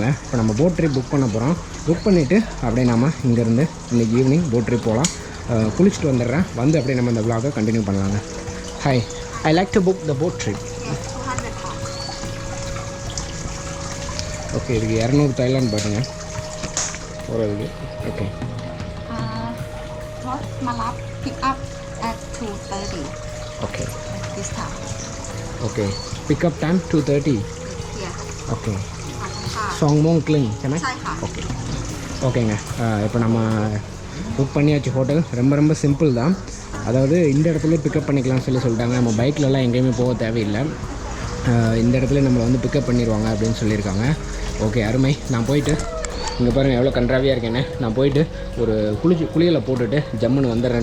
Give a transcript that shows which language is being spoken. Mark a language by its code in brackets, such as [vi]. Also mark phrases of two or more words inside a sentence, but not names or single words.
[ta] இப்போ நம்ம [en] boat trip book [ta] பண்ண போகிறோம். புக் பண்ணிவிட்டு அப்படியே நம்ம இங்கேருந்து இன்றைக்கி [en] evening boat trip [ta] போகலாம். குளிச்சுட்டு வந்துடுறேன். வந்து அப்படியே நம்ம இந்த விலாகை கண்டினியூ பண்ணலாங்க. [en] hi, I like to book the boat trip. [ta] ஓகே, இதுக்கு 200 தாய்லாந்து பாட்டுங்க போகிறதுக்கு. ஓகே, [en] pick up at 2:30. Okay. This time. Okay. Pick up time 2:30. Yeah. Okay. Songmong Kling, [th] ใช่ไหม? ใช่ค่ะ [ta] ஓகே ஓகேங்க. இப்போ நம்ம புக் பண்ணியாச்சு ஹோட்டல். ரொம்ப சிம்பிள் தான். அதாவது இந்த இடத்துல பிக்கப் பண்ணிக்கலாம்னு சொல்லிட்டாங்க. நம்ம பைக்லலாம் எங்கேயுமே போக தேவையில்லை. இந்த இடத்துல நம்மளை வந்து பிக்கப் பண்ணிடுவாங்க அப்படின்னு சொல்லியிருக்காங்க. ஓகே, அருமை. நான் போயிட்டு இங்கே பாருங்கள் எவ்வளோ கன்றாவியாக இருக்கேன்னு. நான் போயிட்டு ஒரு குளியலை போட்டுட்டு ஜம்முன்னு வந்துடுறேன்.